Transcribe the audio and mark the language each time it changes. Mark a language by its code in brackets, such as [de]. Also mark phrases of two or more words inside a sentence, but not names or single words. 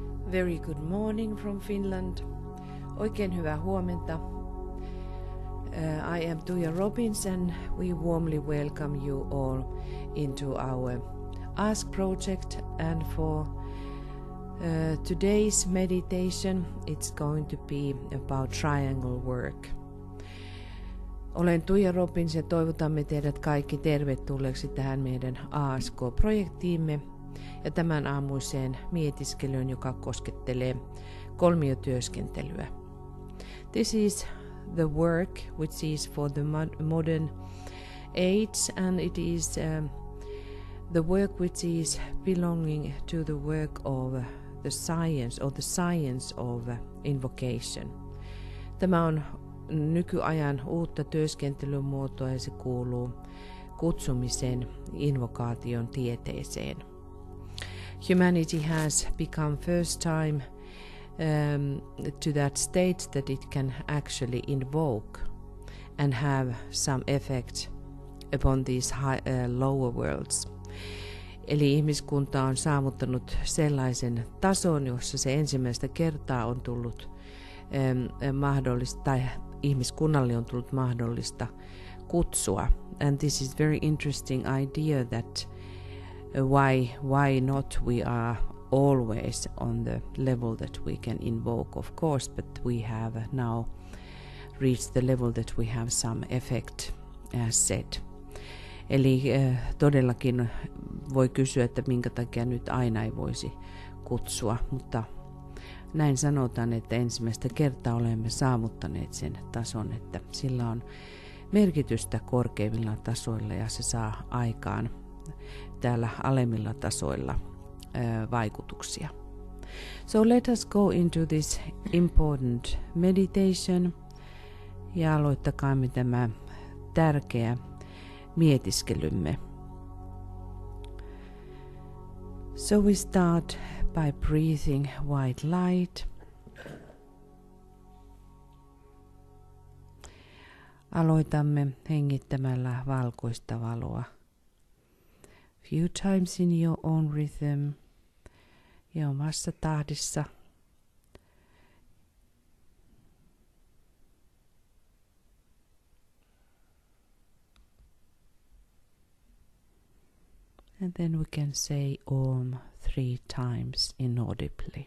[en] Very good morning from Finland. [fi] Oikein hyvää huomenta. [en] I am Tuija Robbins and we warmly welcome you all into our Ask project, and for today's meditation it's going to be about triangle work. [fi] Olen Tuija Robbins ja toivotamme teidät kaikki tervetulleeksi tähän meidän ASK-projektiimme ja tämän aamuiseen mietiskelyyn, joka koskettelee kolmiotyöskentelyä. [en] This is the work which is for the modern age, and it is the work which is belonging to the work of the science of invocation. [fi] Tämä on nykyajan uutta työskentelymuotoa ja se kuuluu kutsumisen invokaation tieteeseen. [en] Humanity has become first time to that state that it can actually invoke and have some effect upon these lower worlds. [fi] Eli ihmiskunta on saavuttanut sellaisen tason, jossa se ensimmäistä kertaa on tullut mahdollista, tai ihmiskunnalle on tullut mahdollista kutsua. [en] And this is very interesting idea that why not we are always on the level that we can invoke, of course, but we have now reached the level that we have some effect, as said. [fi] Eli todellakin voi kysyä, että minkä takia nyt aina ei voisi kutsua, mutta näin sanotaan, että ensimmäistä kertaa olemme saavuttaneet sen tason, että sillä on merkitystä korkeimmilla tasoilla ja se saa aikaan täällä alemmilla tasoilla vaikutuksia. [en] So let us go into this important meditation [fi] ja aloittakaamme tämä tärkeä mietiskelymme. [en] So we start by breathing white light. [fi] Aloitamme hengittämällä valkoista valoa. [en] Few times in your own rhythm [fi] ja omassa tahdissa. [en] And then we can say Om 3 times inaudibly.